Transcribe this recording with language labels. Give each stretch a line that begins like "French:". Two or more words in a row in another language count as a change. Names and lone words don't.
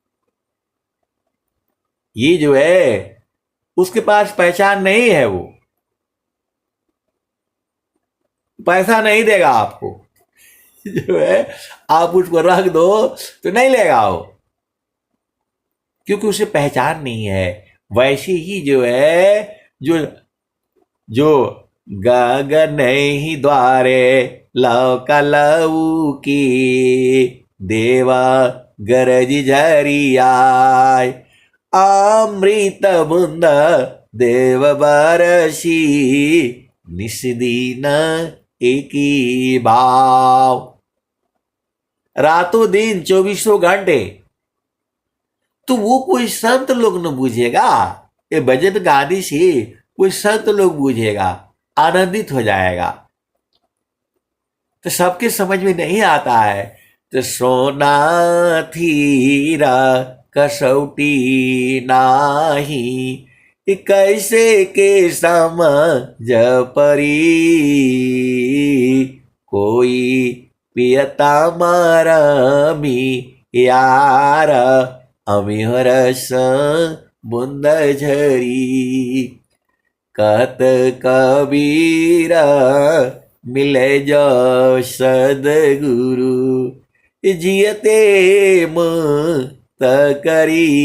Hindi: ये उसके पास पहचान नहीं है, वो पैसा नहीं देगा आपको। जो है आप उसको रख दो तो नहीं लेगा वो, क्योंकि उसे पहचान नहीं है। वैसे ही जो है, जो जो गगन ही द्वारे लौका लऊ की, देवा गरज झरियाय, अमृत बुंद देव बरसी, निस्दीन एकी भाव। रातों दिन 24 घंटे तो वो कोई संत लोग न बूझेगा, ये भजन गाने से कोई संत लोग बूझेगा, आनंदित हो जाएगा। तो सबके समझ में नहीं आता है। तो सोना थीरा कसौटी नाही, कैसे के समझ परी, कोई पियता मारमी यार, अमिहरस बुंद झरी, कहत कबीर मिले जो सदगुरु, जियते मुक्त करी,